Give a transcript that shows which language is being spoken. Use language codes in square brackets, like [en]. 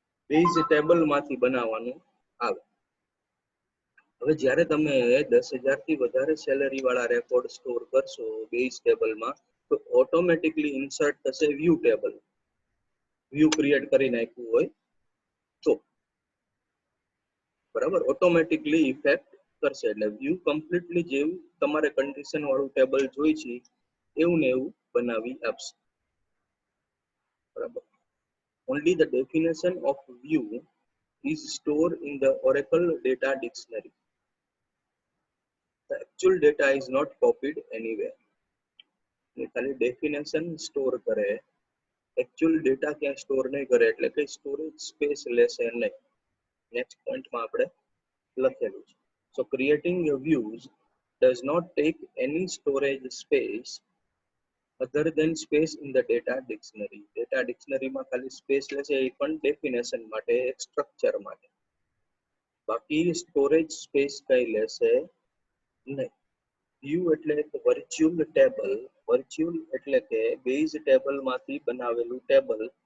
[gu] Base ટેબલમાંથી બનાવવાનું આવે. હવે જ્યારે તમે 10,000 થી વધારે સેલેરી વાળા રેકોર્ડ સ્ટોર કરશો બેઝ ટેબલમાં તો ઓટોમેટિકલી ઇન્સર્ટ થશે વ્યૂ ટેબલ. વ્યૂ ક્રિએટ કરી નાખ્યું હોય તો બરાબર ઓટોમેટિકલી ઇફેક્ટ કરશે. એટલે વ્યૂ કમ્પ્લીટલી જેવું તમારે કન્ડિશન વાળું ટેબલ જોઈ છે એવું ને એવું બનાવી આપશે. બરાબર. [en] Only the definition of view is stored in the Oracle data dictionary. The actual data is not copied anywhere. [gu] ખાલી ડેફિનેશન સ્ટોર કરે, એકચ્યુઅલ ડેટા ક્યાં સ્ટોર નહીં કરે એટલે કે સ્ટોરેજ સ્પેસ લેશે નહીં. નેક્સ્ટ પોઈન્ટમાં આપણે લખેલું છે. [en] So creating your views does not take any storage space other than space in the data dictionary. [gu] Data dictionary માં ખાલી સ્પેસ લેશે એ પણ ડેફિનેશન માટે, એક સ્ટ્રક્ચર માટે. બાકી સ્ટોરેજ સ્પેસ કઈ લેશે નહીં. વ્યૂ એટલે એક વર્ચ્યુઅલ ટેબલ. વર્ચ્યુઅલ એટલે કે બેઝ ટેબલમાંથી બનાવેલું ટેબલ.